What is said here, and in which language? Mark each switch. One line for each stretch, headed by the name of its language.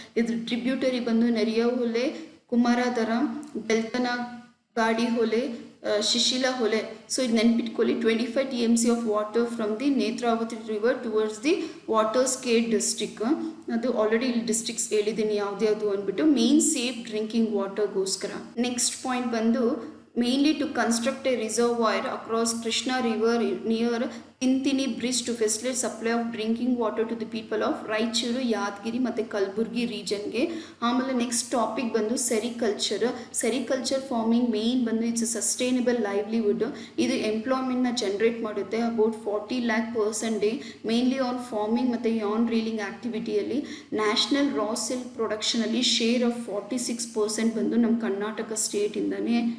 Kannada: ಇದ್ರ ಟ್ರಿಬ್ಯೂಟರಿ ಬಂದು ನೆರಿಯಹೊಳೆ, ಕುಮಾರಧಾರ, ಬೆಳ್ತನಗಾಡಿ ಹೊಳೆ, ಶಿಶಿಲ ಹೊಳೆ.
English: so
Kannada: ಇದು ನೆನ್ಪಿಟ್ಕೊಳ್ಳಿ,
English: 25 TMC of water from the Netravati river towards the water skate district.
Kannada: ಅದು ಆಲ್ರೆಡಿ ಇಲ್ಲಿ ಡಿಸ್ಟ್ರಿಕ್ಟ್ಸ್ ಹೇಳಿದ್ದೀನಿ ಯಾವ್ದು ಅಂದ್ಬಿಟ್ಟು. Main safe drinking ವಾಟರ್ಗೋಸ್ಕರ. Next point ಬಂದು
English: mainly to construct a reservoir across Krishna river near Tintini bridge to facilitate supply of drinking water to the people of Raichuru, Yadgiri
Kannada: ಮತ್ತು ಕಲಬುರ್ಗಿ ರೀಜನ್ಗೆ. ಆಮೇಲೆ next topic ಬಂದು sericulture.
English: Sericulture farming main ಬಂದು it's a sustainable livelihood.
Kannada: ಇದು ಎಂಪ್ಲಾಯ್ಮೆಂಟ್ನ generate ಮಾಡುತ್ತೆ about 40 lakh person day, mainly on farming ಮತ್ತು ಯಾನ್ reeling ಆಕ್ಟಿವಿಟಿಯಲ್ಲಿ. National raw silk ಪ್ರೊಡಕ್ಷನಲ್ಲಿ share of 46% ಬಂದು ನಮ್ಮ ಕರ್ನಾಟಕ ಸ್ಟೇಟಿಂದಾನೆ.